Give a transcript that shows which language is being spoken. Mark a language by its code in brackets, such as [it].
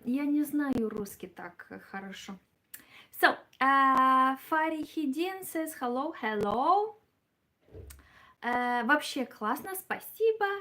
[ru] Я не знаю русский так хорошо. [en] So, Фарихидин says hello, hello. [ru] Вообще классно, спасибо.